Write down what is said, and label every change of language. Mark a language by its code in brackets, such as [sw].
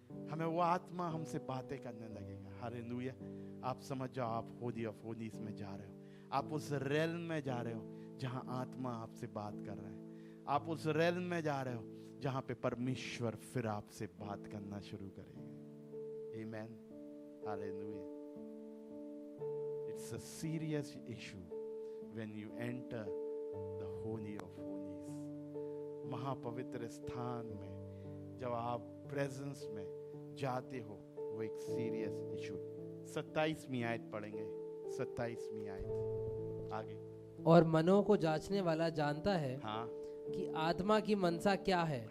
[hi] हमें वो आत्मा हमसे बातें करने लगेगा। हालेलुया। आप समझ जाओ आप होनी ऑफ होनीज में जा रहे हो। आप उस रेल्म में जा रहे हो जहां आत्मा आपसे बात कर रहा है। आप उस रेल्म में जा रहे हो जहां पे परमेश्वर फिर आपसे बात करना शुरू करेगा। आमेन। Hallelujah. [en] It's a serious issue when you enter the holy of holies. [hi] महापवित्र स्थान में जब आप प्रेजेंस में जाते हो वो एक सीरियस इशू। 27वीं आयत पढ़ेंगे। 27वीं आयत आगे। और मनों को जांचने वाला जानता है हाँ कि आत्मा की मनसा क्या है,